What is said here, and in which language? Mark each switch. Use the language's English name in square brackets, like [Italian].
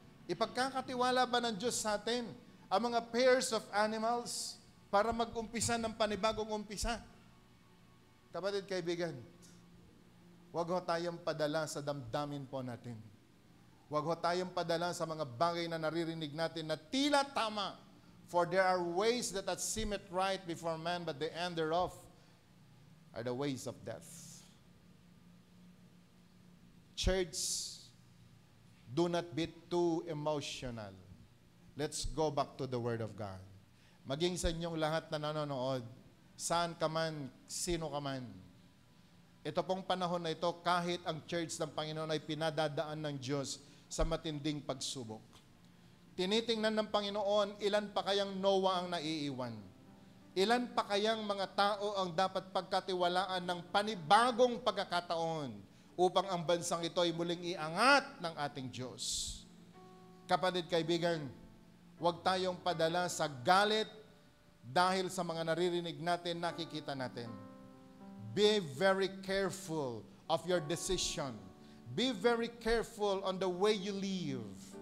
[Filipino] Ipagkakatiwala ba ng Diyos sa atin ang mga [English] pairs of animals [Filipino] para mag-umpisa ng panibagong umpisa? Kapatid, kaibigan, huwag ho tayong padala sa damdamin po natin. Huwag ho tayong padala sa mga bagay na naririnig natin na tila tama. [English] For there are ways that seem it right before man, but the end thereof are the ways of death. Church, do not be too emotional. Let's go back to the Word of God. [Filipino] Maging sa inyong lahat na nanonood, saan ka man, sino ka man. Ito pong panahon na ito, kahit ang church ng Panginoon ay pinadadaan ng Diyos sa matinding pagsubok. Tinitingnan ng Panginoon, ilan pa kayang Noah ang naiiwan? Ilan pa kayang mga tao ang dapat pagkatiwalaan ng panibagong pagkakataon upang ang bansang ito ay muling iangat ng ating Diyos? Kapatid, kaibigan, huwag tayong padala sa galit dahil sa mga naririnig natin, nakikita natin. [English] Be very careful of your decision. Be very careful on the way you live.